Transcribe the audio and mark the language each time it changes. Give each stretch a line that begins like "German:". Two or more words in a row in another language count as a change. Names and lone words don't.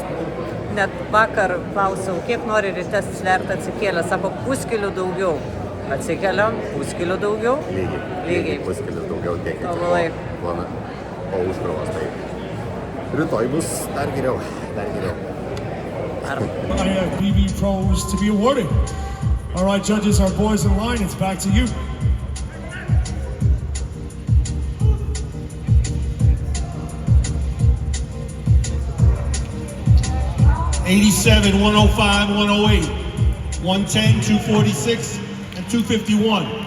Lithuanian: Net vakar klausiau, kiek nori ryte sverti atsikėlę. Sako, puskelių daugiau. Atsikeliam, puskelių daugiau. lygiai puskelis daugiau tiek Tobulai. po užkrovos. Tai rytoj bus dar geriau, dar geriau. Ar
English: I have BB Pros to be awarded. All right, judges, our boys in line, it's back to you. $87, 105, 108, 110, 246, and 251.